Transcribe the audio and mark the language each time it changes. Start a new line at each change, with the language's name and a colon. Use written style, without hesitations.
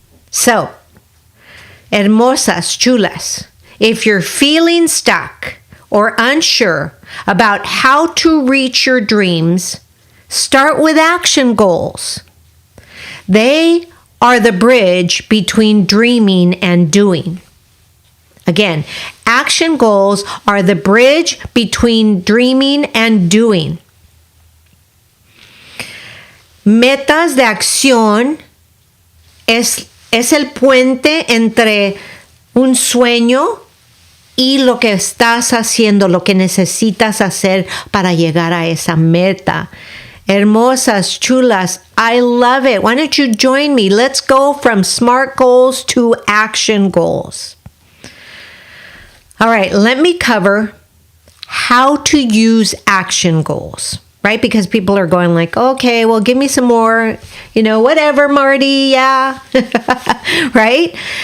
English: So,
Spanish: hermosas, chulas,
English: if you're feeling stuck or unsure about how to reach your dreams, start with action goals. They are the bridge between dreaming and doing. Again, action goals are the bridge between dreaming and doing.
Spanish: Metas de acción es el puente entre un sueño y lo que estás haciendo, lo que necesitas hacer para llegar a esa meta. Hermosas, chulas,
English: I love it. Why don't you join me? Let's go from SMART goals to action goals. All right, let me cover how to use action goals, right? Because people are going like, okay, well, give me some more, whatever, Marti, yeah, right?